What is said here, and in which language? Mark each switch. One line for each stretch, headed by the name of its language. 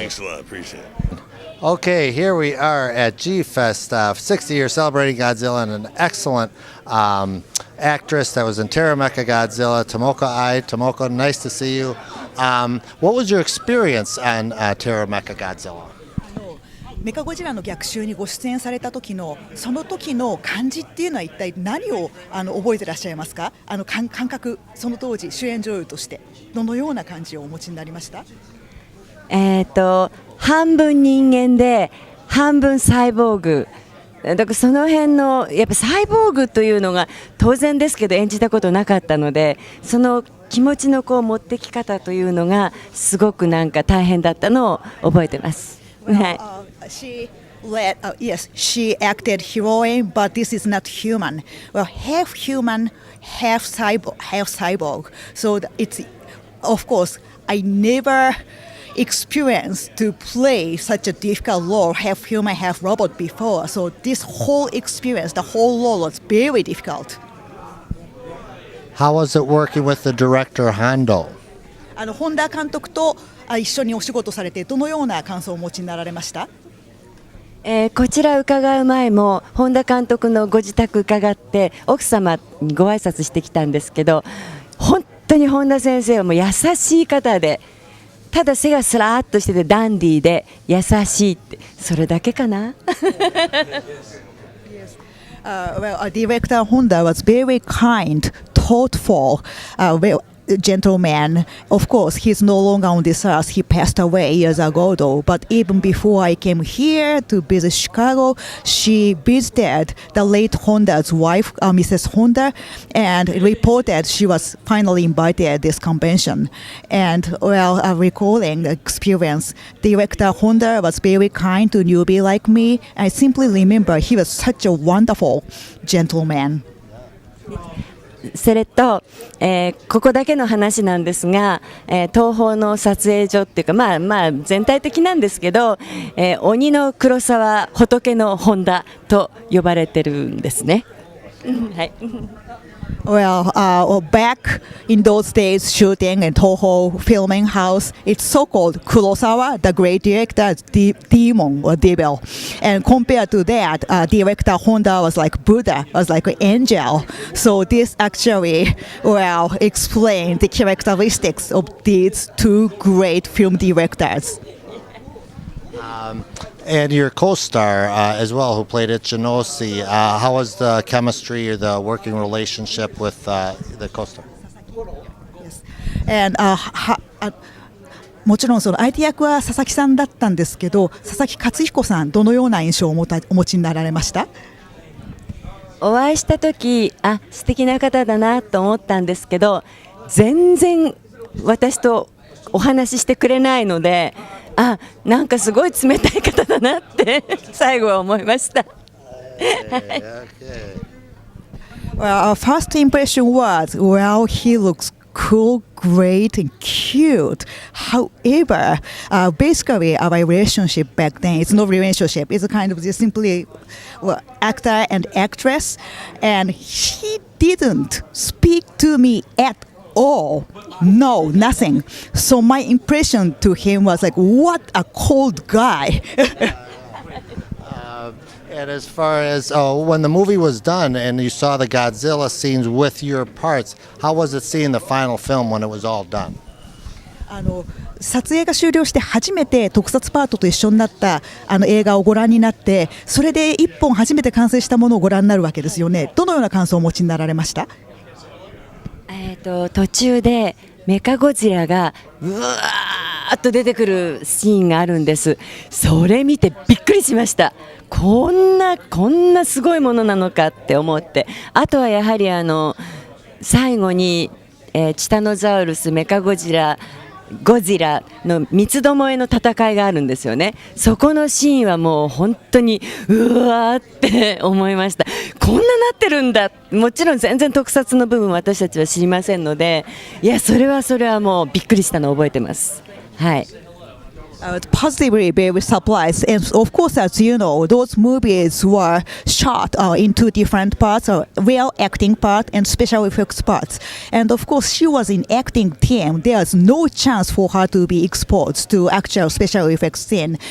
English: Thanks a lot. Appreciate it. Okay, here we are at GFest, 60 years celebrating Godzilla, and an excellent actress that was in Terra Mecha Godzilla, Tomoko, nice to see you. What was your experience on Terra Mecha Godzilla?
Japanese: メカゴジラの逆襲にご出演された時のその時の感じっていうのは一体何を覚えてらっしゃいますか？感覚、その当時主演女優としてどのような感じをお持ちになりました？半分人間で半分サイボーグ。だからその辺のやっぱサイボーグというのが当然ですけど演じたことなかったので、その気持ちの持ってき方というのがすごくなんか大変だったのを覚えてます。
English: Yes, she acted heroine, but this is not human. Well, half human, half cyborg. So it's, of course, I never experienced to play such a difficult role, half human, half robot before. So this whole experience, the whole role was very difficult. How was it working with the director, Hondo?
Japanese: 本田監督と一緒にお仕事されてどのような感想をお持ちになられました？こちら伺う前も本田監督のご自宅伺って奥様にご挨拶してきたんですけど、本当に本田先生はもう優しい方でただ背がスラーっとしててダンディーで優しいってそれだけかな。
English: Director Honda was very kind, thoughtful, gentleman. Of course, he's no longer on this earth. He passed away years ago, though. But even before I came here to visit Chicago, she visited the late Honda's wife, Mrs. Honda, and reported she was finally invited at this convention. And recalling the experience, Director Honda was very kind to newbie like me. I simply remember he was such a wonderful gentleman.
Japanese: それと、ここだけの話なんですが、東宝の撮影所っていうか、まあ全体的なんですけど、鬼の黒沢、仏の本田と呼ばれてるんですね。はい。
English: Back in those days, shooting in Toho filming house, it's so-called Kurosawa, the great director, demon or devil. And compared to that, director Honda was like Buddha, was like an angel. So this actually, explained the characteristics of these two great film directors. And your co-star as well, who played Ichinosi, how was the chemistry or the working relationship with the co-star? Yes. And
Japanese: もちろんその相手役は佐々木さんだったんですけど、佐々木勝彦さん、どのような印象をお持ちになられました？お会いした時、素敵な方だなと思ったんですけど、全然私とお話ししてくれないので、なんかすごい冷たい方だなって最後は思いました。
English: Our first impression was, he looks cool, great, and cute. However, basically our relationship back then, it's no relationship. It's a kind of just simply actor and actress. And he didn't speak to me at all. No, nothing. So my impression to him was like, what a cold guy. And as far as when the movie was done and you saw the Godzilla scenes with your parts, how was it seeing the final film when it was all done?
Japanese: 撮影が終了して初めて特撮パートと一緒になった映画をご覧になって、それで一本初めて完成したものをご覧になるわけですよね。どのような感想をお持ちになられました？途中でメカゴジラがうわーっと出てくるシーンがあるんです。それ見てびっくりしました。こんなすごいものなのかって思って、あとはやはり最後に、チタノザウルス、メカゴジラ、ゴジラの三つどもえの戦いがあるんですよね。そこのシーンはもう本当にうわーって思いました。こんななってるんだ。もちろん全然特撮の部分私たちは知りませんので、いやそれはもうびっくりしたのを覚えてます。はい。
English: Positively very surprised, and of course, as you know, those movies were shot in two different parts, real acting part and special effects parts. And of course, she was in acting team. There's no chance for her to be exposed to actual special effects scene.